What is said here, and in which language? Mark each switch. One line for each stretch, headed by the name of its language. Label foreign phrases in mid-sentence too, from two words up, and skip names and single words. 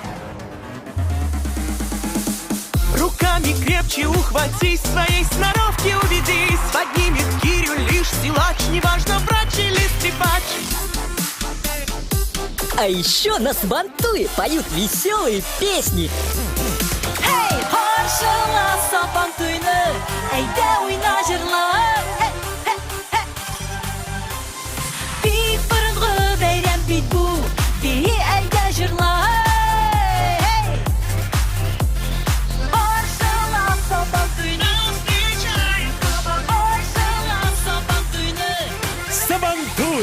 Russian: Руками крепче ухватись, своей сноровки убедись. Поднимет гирю лишь силач, неважно, врач или скрипач. А еще на Сабантуе поют веселые песни.
Tatar: Эй, харшала Сабантуйны, әйдә уйна җырла. Бик борынгы бәйрәм бит бу, бии әйдә җырла. Харшала Сабантуйны, харшала Сабантуйны. Сабантуй!